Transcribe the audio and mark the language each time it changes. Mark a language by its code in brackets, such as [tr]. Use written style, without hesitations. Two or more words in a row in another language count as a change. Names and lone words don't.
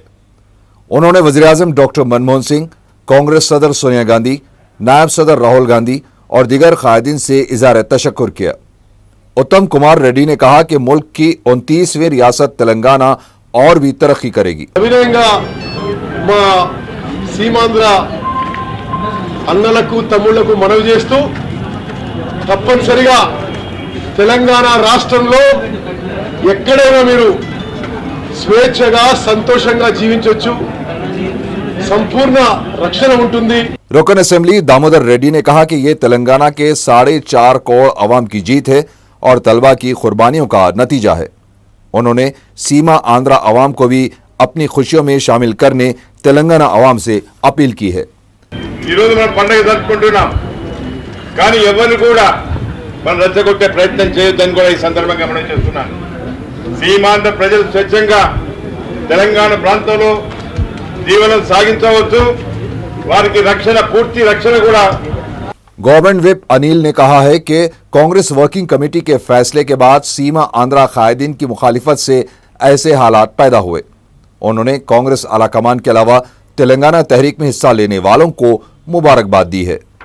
[ur] انہوں نے وزیر اعظم ڈاکٹر منموہن سنگھ، کانگریس صدر سونیا گاندھی، نائب صدر راہل گاندھی اور دیگر قائدین سے اظہار تشکر کیا. اتم کمار ریڈی نے کہا کہ ملک کی 29ویں ریاست تلنگانہ اور بھی ترقی کرے گی. [te] सीमांध्र అన్నలకు తమ్ముళ్లకు మనవి చేస్తూ తప్పనిసరిగా తెలంగాణ రాష్ట్రంలో ఎక్కడైనా మీరు స్వేచ్ఛగా సంతోషంగా జీవించొచ్చు, సంపూర్ణ రక్షణ ఉంటుంది। [ur] رکن اسمبلی دامودر ریڈی نے کہا کہ یہ تلنگانہ کے 4.5 کروڑ عوام کی جیت ہے اور طلبہ کی قربانیوں کا نتیجہ ہے. انہوں نے سیما آندھرا عوام کو بھی اپنی خوشیوں میں شامل کرنے تلنگانہ عوام سے اپیل کی ہے. [te] ఈరోజు మనం పండుగ జరుపుకుంటున్నాం, కానీ ఎవరు కూడా మనం రెచ్చగొట్టే ప్రయత్నం చేయొద్దని కూడా ఈ సందర్భంగా మనం చేస్తున్నాను। సీమాంధ్ర ప్రజలు స్వచ్ఛంగా తెలంగాణ ప్రాంతంలో జీవనం సాగించవచ్చు, వారికి రక్షణ పూర్తి రక్షణ కూడా। [en] government whip [ur] انل نے کہا ہے کہ کانگریس ورکنگ کمیٹی کے فیصلے کے بعد سیما آندھرا قائدین کی مخالفت سے ایسے حالات پیدا ہوئے. انہوں نے کانگریس اعلیٰ کمان کے علاوہ تلنگانہ تحریک میں حصہ لینے والوں کو مبارکباد دی ہے.